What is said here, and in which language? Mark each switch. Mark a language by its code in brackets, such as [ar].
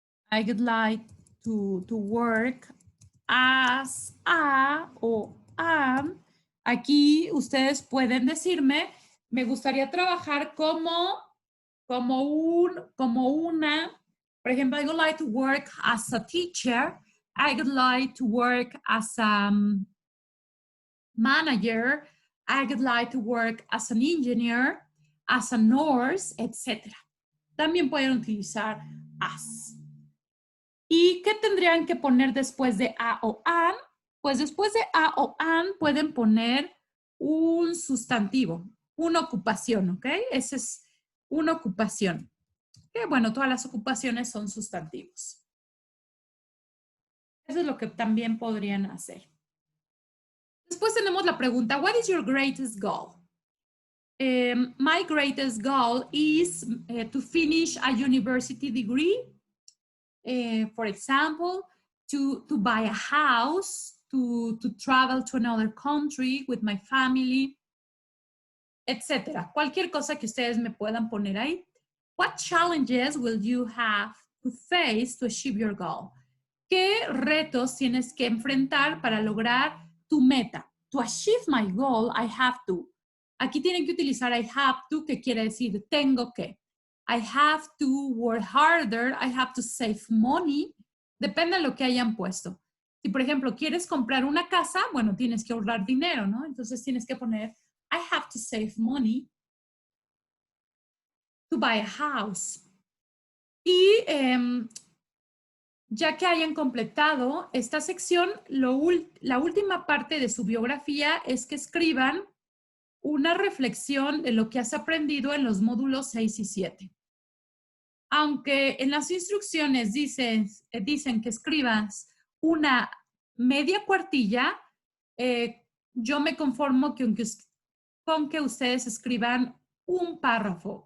[en] I would like to work as a o am. [es] Aquí ustedes pueden decirme, me gustaría trabajar como una, por ejemplo, [en] I would like to work as a teacher. I would like to work as a manager. I would like to work as an engineer, as a nurse, etc. [es] También pueden utilizar as. ¿Y qué tendrían que poner después de a o an? Pues después de a o an pueden poner un sustantivo, una ocupación, ¿ok? Esa es una ocupación. Que bueno, todas las ocupaciones son sustantivos. Eso es lo que también podrían hacer. Después tenemos la pregunta, [en] what is your greatest goal? My greatest goal is to finish a university degree. For example, to buy a house, to travel to another country with my family, etc. [es] Cualquier cosa que ustedes me puedan poner ahí. [en] What challenges will you have to face to achieve your goal? [es] ¿Qué retos tienes que enfrentar para lograr tu meta? [en] To achieve my goal, I have to. [es] Aquí tienen que utilizar [en] I have to, [es] que quiere decir tengo que. [en] I have to work harder, I have to save money. [es] Depende de lo que hayan puesto. Si, por ejemplo, quieres comprar una casa, bueno, tienes que ahorrar dinero, ¿no? Entonces tienes que poner [en] I have to save money to buy a house. [es] Y ya que hayan completado esta sección, la última parte de su biografía es que escriban una reflexión de lo que has aprendido en los módulos 6 y 7. Aunque en las instrucciones dicen que escribas una media cuartilla, yo me conformo con que ustedes escriban un párrafo.